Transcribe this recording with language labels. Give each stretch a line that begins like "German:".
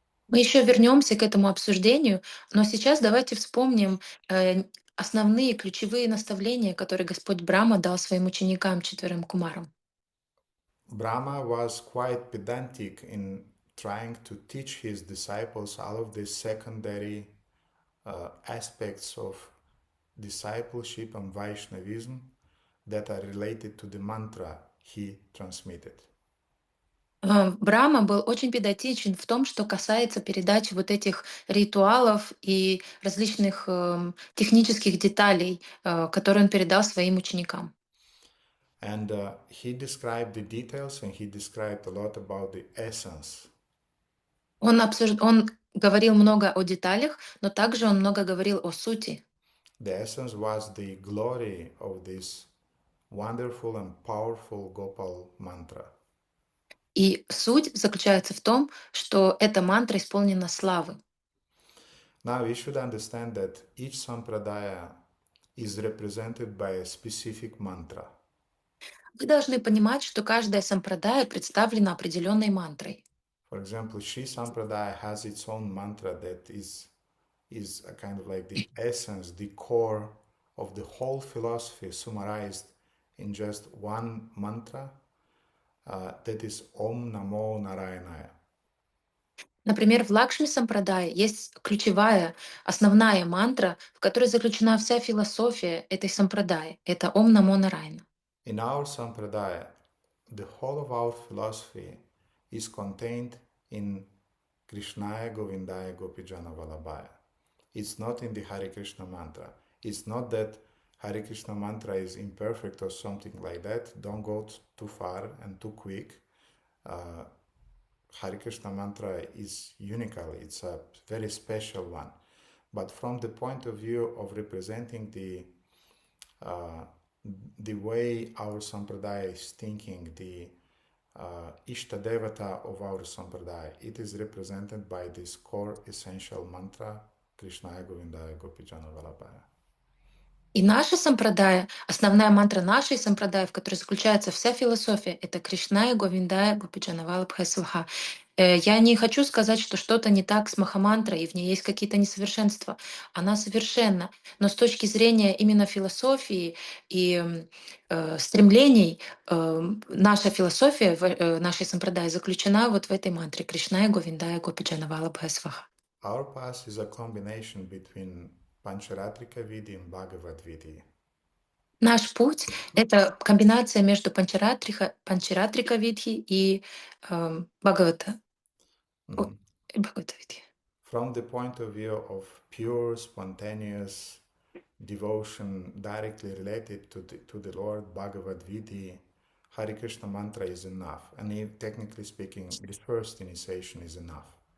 Russian: Мы еще вернемся к этому обсуждению, но сейчас давайте вспомним основные ключевые наставления, которые Господь Брахма дал своим ученикам, четверым кумарам.
English: Brahma was quite pedantic in trying to teach his disciples all of these secondary aspects of discipleship and Vaishnavism that are related to the mantra he transmitted.
Russian: Брahma был очень педантичен в том, что касается передачи вот этих ритуалов и различных технических деталей, которые он передал своим ученикам.
English: And he described the details and he described a lot about the essence.
Russian: Он говорил много о деталях, но также он много говорил о сути.
English: The essence was the glory of this wonderful and powerful Gopal mantra.
Russian: И суть заключается в том, что эта мантра исполнена славы.
English: Now we should understand that each sampradaya is represented by a specific mantra.
Russian: Вы должны понимать, что каждая сампрадая представлена определенной мантрой.
English: For example, Sri Sampradaya has its own mantra that is a kind of like the essence, the core of the whole philosophy summarized in just one mantra, that is Om Namo Narayanaya.
Russian: Например, в Лакшми Сампрадае есть ключевая, основная мантра, в которой заключена вся философия этой сампрадаи. Это Ом Намо Нарайна.
English: In our Sampradaya, the whole of our philosophy is contained in Krishnaya Govindaya Gopijana Vallabhaya. It's not in the Hare Krishna mantra. It's not that Hare Krishna mantra is imperfect or something like that. Don't go too far and too quick. Hare Krishna mantra is unical. It's a very special one. But from the point of view of representing the way our sampradaya is thinking, the Ishta Devata of our sampradaya, it is represented by this core essential mantra, Krishnaya Govindaya Gopijana Vallabhaya.
Russian: И наша сампрадая, основная мантра нашей сампрадая, в которой заключается вся философия, это Кришна и Говиндая Гопиджанавала Бхайсваха. Я не хочу сказать, что что-то не так с Махамантрой, и в ней есть какие-то несовершенства. Она совершенна. Но с точки зрения именно философии и стремлений, наша философия нашей сампрадай заключена вот в этой мантре Кришна и Говиндая Гопиджанавала Бхайсваха.
English: Our path is a combination between Pancharatrika Vidhi and Bhagavad Vidhi.
Russian: Наш путь — это комбинация между Панчаратрика Видхи и Бхагавата, Mhm. Бхагавата Видхи.
English: From the point of view of pure, spontaneous devotion directly related to the Lord, Bhagavad Vidhi, Hare Krishna mantra is enough. And technically speaking, the first initiation is enough.